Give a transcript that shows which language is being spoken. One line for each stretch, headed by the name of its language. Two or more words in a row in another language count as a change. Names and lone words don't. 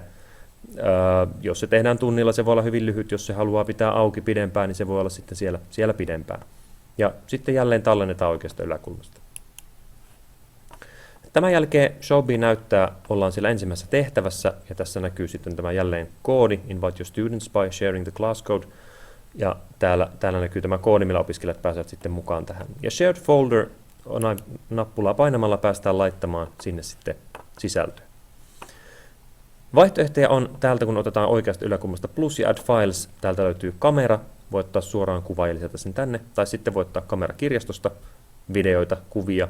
Finnish: Jos se tehdään tunnilla, se voi olla hyvin lyhyt. Jos se haluaa pitää auki pidempään, niin se voi olla sitten siellä pidempään. Ja sitten jälleen tallennetaan oikeasta yläkulmasta. Tämän jälkeen Showbie näyttää, ollaan siellä ensimmäisessä tehtävässä, ja tässä näkyy sitten tämä jälleen koodi,
English: Invite your students by sharing the class code,
Finnish: ja täällä näkyy tämä koodi, millä opiskelijat pääsevät sitten mukaan tähän. Ja
English: Shared Folder
Finnish: nappulaa painamalla päästään laittamaan sinne sitten sisältöä. Vaihtoehtoja on täältä, kun otetaan oikeasta yläkulmasta plus ja
English: Add Files,
Finnish: täältä löytyy kamera, voi ottaa suoraan kuva ja lisätä sen tänne, tai sitten voi ottaa kamerakirjastosta, videoita, kuvia.